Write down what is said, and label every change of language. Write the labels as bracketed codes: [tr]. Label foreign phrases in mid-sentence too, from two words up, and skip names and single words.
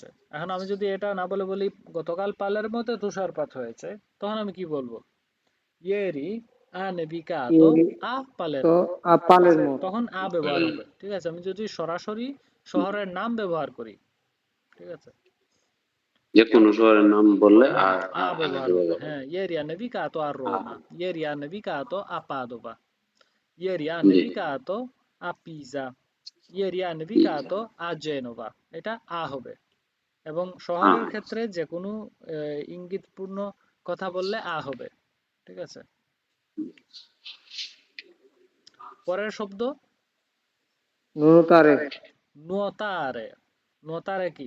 [bn] এখন আমি যদি এটা না বলে বলি গতকাল পালেরমোতে তুষারপাত হয়েছে, তখন আমি কি বলবো? [it] ieri ha nevicato ইয়ে আ তো পালেরমো, পালের মত [bn] তখন আ ব্যবহার হবে, ঠিক আছে। আমি যদি সরাসরি শহরের নাম ব্যবহার করি, ঠিক আছে, যে কোনো শহরের নাম বললে আ ব্যবহার হবে। ব্যবহার হবে। হ্যাঁ, [it] ieri ha nevicato a Roma, ieri ha nevicato a Padova, ieri ha [bn] জি [it] nevicato a Pisa, ieri ha [bn] জি, [it] nevicato a Genova, [bn] এটা আ হবে। এবং শহরের ক্ষেত্রে যে কোনো ইঙ্গিতপূর্ণ কথা বললে আ হবে, ঠিক আছে। পরের শব্দ [it] নুতারে, নুওতারে। নুওতারে কি?